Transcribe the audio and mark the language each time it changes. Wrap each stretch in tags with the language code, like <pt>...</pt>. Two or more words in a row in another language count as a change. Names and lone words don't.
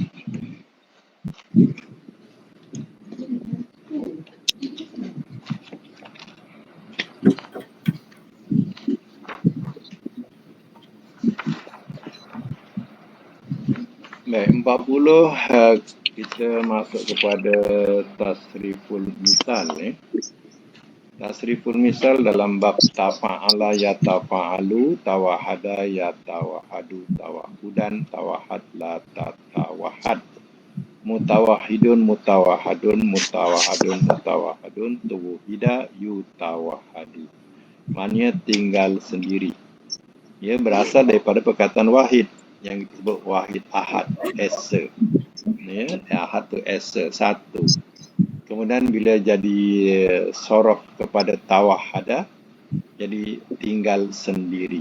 <ms>Baik, 40 kita masuk kepada tasriful misal. Tasriful misal dalam bab</ms> <ar>تفاعل يتفاعل توحد يتوحد توحدا توحد لا تتوحد متوحد متوحد متوحد متوحد توحد يتوحد.</ar> <ms>Maknanya tinggal sendiri. Ia berasal daripada perkataan wahid yang disebut</ms> <ar>واحد أحد,</ar> <ms>esa. Ya, ahad tu esa, satu. Kemudian bila jadi sorof kepada tawahada, jadi tinggal sendiri.</ms>